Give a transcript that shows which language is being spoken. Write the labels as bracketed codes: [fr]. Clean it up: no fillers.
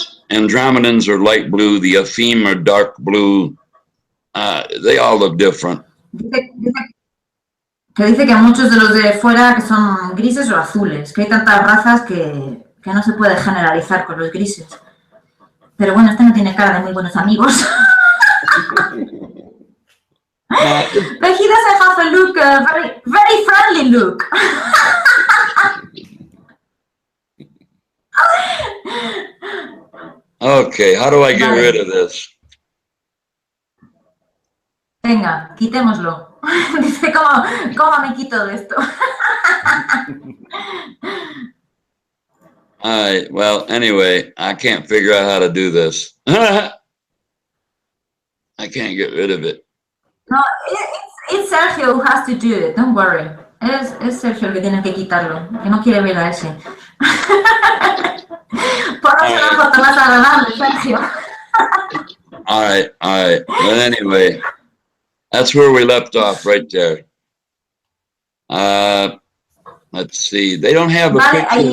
[en] Andromedans are light blue. The Aphim are dark blue. They all look different. [es] Dice que muchos de los de fuera que son grises o azules, que hay tantas razas que no se puede generalizar con los grises. Pero bueno, este no tiene cara de muy buenos amigos. [en] But he doesn't have a look, very friendly look. Okay, how do I get rid of this? [es] Venga, quitémoslo. Dice, ¿cómo me quito de esto? [en] All right, well, anyway, I can't figure out how to do this. I can't get rid of it. No, it's Sergio who has to do it, don't worry. [es] Es Sergio el que tiene que quitarlo, que no quiere ver a ese. Ponnos una foto más agradable, Sergio. [en] All right. But anyway, that's where we left off, right there. Let's see. They don't have a picture.